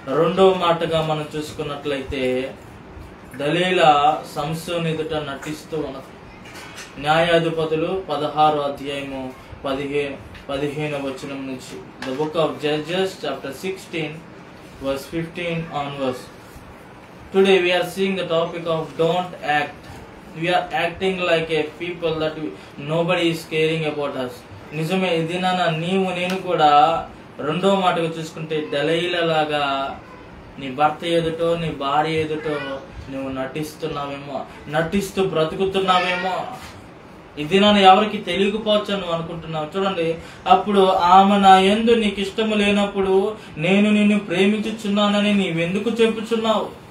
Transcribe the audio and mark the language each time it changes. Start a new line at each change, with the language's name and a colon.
Telugu: రెండవ మాటగా మనం చూసుకున్నట్లయితే దలీలా సంసోను ఎదుట నటిస్తూ ఉన్నది. న్యాయాధిపతులు 16వ అధ్యాయము 15వ వచనం నుంచి.
English: The book of Judges chapter 16 verse 15 onwards. Today we are seeing the topic of don't act. We are acting like a people that nobody is caring about us.
Telugu: నిజమే, ఇది నాన్న నీవు నేను కూడా రెండో మాటగా చూసుకుంటే దలీలా లాగా నీ భర్త ఎదుటో నీ భార్య ఎదుటో నువ్వు నటిస్తున్నావేమో, నటిస్తూ బ్రతుకుతున్నావేమో. ఇది నన్ను ఎవరికి తెలియకపోవచ్చు నువ్వు అనుకుంటున్నావు. చూడండి, అప్పుడు ఆమె నా యందు నీకు ఇష్టము లేనప్పుడు నేను నిన్ను ప్రేమించుచున్నానని నీవెందుకు చెప్పుచున్నావు?